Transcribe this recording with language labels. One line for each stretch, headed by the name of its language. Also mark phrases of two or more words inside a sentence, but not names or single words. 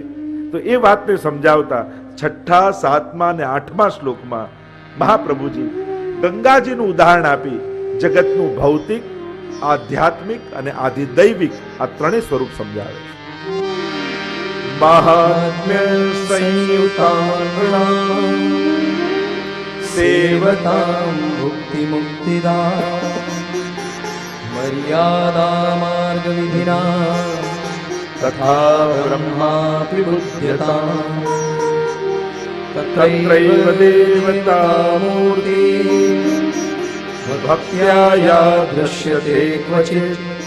Gujarati: તો એ વાતને સમજાવતા 6ઠા, 7મા અને 8મા શ્લોકમાં મહાપ્રભુજી ગંગાજીનું ઉદાહરણ આપી જગતનું ભૌતિક, આધ્યાત્મિક અને આધિદૈવિક આ ત્રણેય સ્વરૂપ સમજાવે છે.
Sanskrit: महात्म्य संयुता सेवतां मुक्तिमुक्तिदा मर्यादा मार्गविधिना तथा ब्रह्मापि बुध्यताम् तत्रैव देवता मूर्ति भक्त्या या दृश्यते क्वचित्